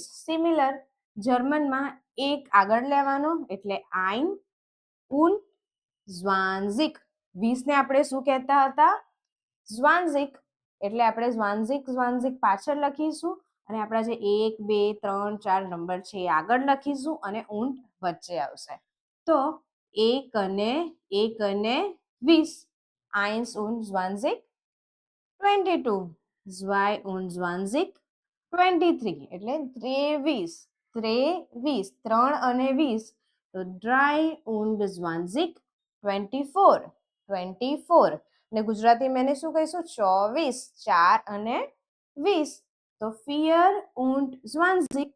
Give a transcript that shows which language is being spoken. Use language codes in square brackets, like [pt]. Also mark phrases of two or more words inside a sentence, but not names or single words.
[gu] સિમિલર, જર્મનમાં 1 આગળ લેવાનો એટલે [de] Eins, und, zwanzig. [gu] 20 ને આપણે શું કહેતા હતા? ઝ્વાનઝિક. એટલે આપણે ઝ્વાનઝિક પાછળ લખીશું અને આપણા જે 1 2 3 4 નંબર છે એ આગળ લખીશું અને ઊંટ વચ્ચે આવશે. તો 1 અને 20. [de] Eins und 20. 22. 2 und 20. 23 એટલે 23. [gu] 3 અને 20, તો 3 und 20. 24. 24. ને ગુજરાતીમાં એને શું કહીશું? 24. 4 અને 20, તો 4 und 20.